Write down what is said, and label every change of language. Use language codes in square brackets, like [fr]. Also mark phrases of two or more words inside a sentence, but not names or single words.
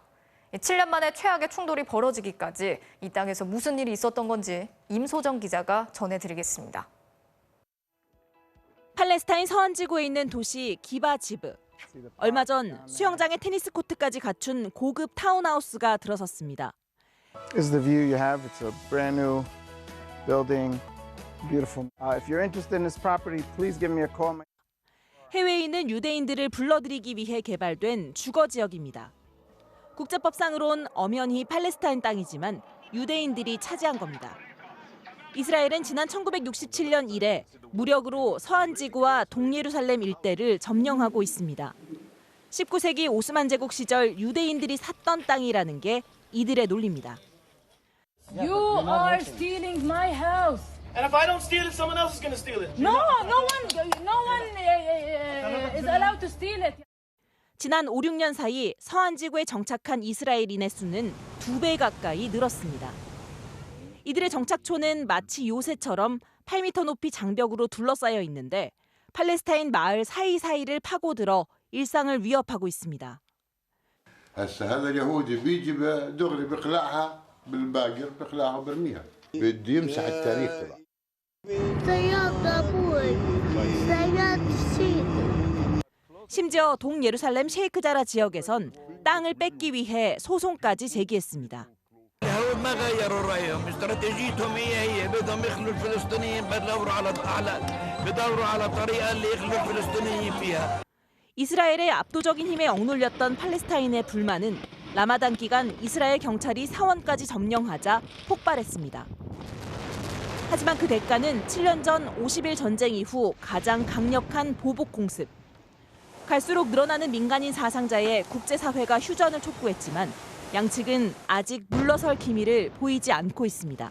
[ko] 7년 만에 최악의 충돌이 벌어지기까지 이 땅에서 무슨 일이 있었던 건지 임소정 기자가 전해드리겠습니다. 팔레스타인 서안지구에 있는 도시 기바지브. 얼마 전 수영장에 테니스 코트까지 갖춘 고급 타운하우스가 들어섰습니다. [en] This is the view you have. It's a brand new building. Beautiful. If you're interested in this property, please give me a call. [ko] 해외에 있는 유대인들을 불러들이기 위해 개발된 주거 지역입니다. 국제법상으론 엄연히 팔레스타인 땅이지만 유대인들이 차지한 겁니다. 이스라엘은 지난 1967년 이래 무력으로 서안지구와 동예루살렘 일대를 점령하고 있습니다. 19세기 오스만 제국 시절 유대인들이 샀던 땅이라는 게 이들의 논리입니다. [en] You are stealing my house. And if I don't steal it, someone else is going to steal it. No one is allowed to steal it. [ko] 지난 5, 6년 사이 서안지구에 정착한 이스라엘인의 수는 2배 가까이 늘었습니다. 이들의 정착촌은 마치 요새처럼 8m 높이 장벽으로 둘러싸여 있는데 팔레스타인 마을 사이사이를 파고들어 일상을 위협하고 있습니다. [ar] هسه هذا اليهودي بيجي دغري بيخلعها بالباقر بيخلعها برميها بده يمسح التاريخ تبعه. [ko] 심지어 동예루살렘 셰이크자라 지역에선 땅을 뺏기 위해 소송까지 제기했습니다. [ar] اليهود ما غيروا رايهم، استراتيجيتهم هي بدهم يخلوا الفلسطينيين بدوروا على طريقه اللي يخلوا الفلسطينيين فيها. [ko] 이스라엘의 압도적인 힘에 억눌렸던 팔레스타인의 불만은 라마단 기간 이스라엘 경찰이 사원까지 점령하자 폭발했습니다. 하지만 그 대가는 7년 전 50일 전쟁 이후 가장 강력한 보복 공습. 갈수록 늘어나는 민간인 사상자에 국제사회가 휴전을 촉구했지만 양측은 아직 물러설 기미를 보이지 않고 있습니다.